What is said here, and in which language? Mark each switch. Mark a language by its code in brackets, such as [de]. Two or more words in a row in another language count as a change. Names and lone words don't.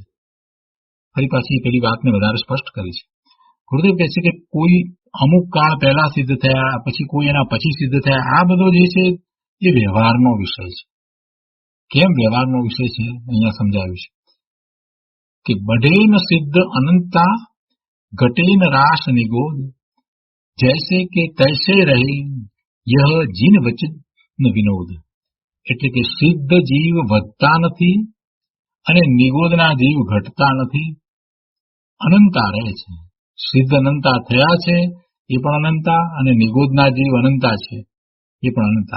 [gu] ફરી પાછી પેલી વાતને વધારે સ્પષ્ટ કરી છે. ગુરુદેવ કહે છે કે કોઈ અમુક કાળ પહેલા સિદ્ધ થયા, પછી કોઈ એના પછી સિદ્ધ થયા, આ બધો જે છે એ વ્યવહારનો વિષય છે. કેમ વ્યવહારનો વિષય છે? અહીંયા સમજાવ્યું છે કે [hi] बढ़ेन सिद्ध अनंता घटेन रास निगोद जैसे के तैसे રહે यह जिन वचन વિનોદ. [gu] એટલે કે સિદ્ધ જીવ વધતા નથી અને નિગોદના જીવ ઘટતા નથી, અનંતા રહે છે. સિદ્ધ અનંતા થયા છે એ પણ અનંતા, અને નિગોદના જીવ અનંતા છે એ પણ અનંતા.